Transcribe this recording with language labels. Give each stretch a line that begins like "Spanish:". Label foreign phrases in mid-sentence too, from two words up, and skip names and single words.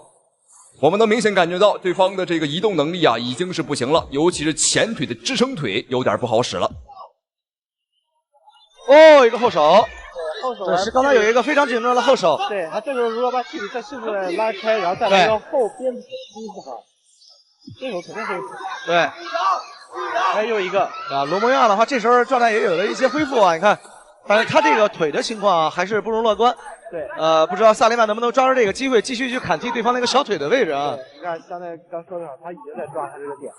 Chinese: 我們能明顯感覺到對方的這個移動能力啊已經是不行了，尤其是前腿的支撐腿有點不好使了。一個後手。後手是剛才有一個非常緊張的後手。對，他這個如果把體再迅速的拉開，然後再來一個後邊踢的話，這種肯定會。對。哎，又一个啊，罗蒙亚的话，这时候状态也有了一些恢复啊，你看，但是他这个腿的情况啊，还是不容乐观。对，不知道萨利曼能不能抓住这个机会，继续去砍击对方那个小腿的位置啊？你看，刚才刚说的好，他已经在抓他这个点。